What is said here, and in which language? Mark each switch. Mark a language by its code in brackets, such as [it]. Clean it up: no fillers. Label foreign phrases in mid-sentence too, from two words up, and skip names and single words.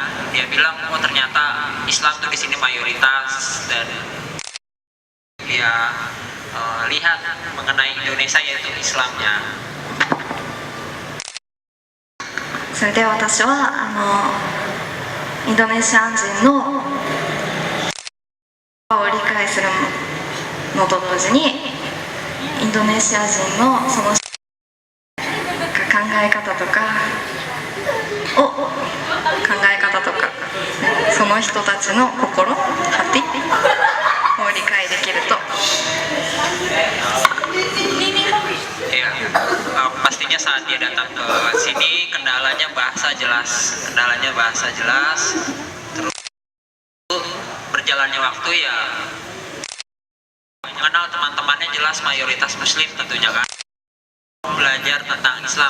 [id] dia bilang oh ternyata Islam tuh di sini mayoritas, dan dia lihat mengenai Indonesia yaitu Islamnya. [ja] それで私はインドネシア人のを理解するのと同時にインドネシア人のその考え方とかその人たちの心hatiを理解できると [id] Ya, pastinya saat dia datang ke sini kendalanya bahasa jelas, terus berjalannya waktu ya mengenal teman-temannya jelas mayoritas muslim tentunya kan, belajar tentang Islam.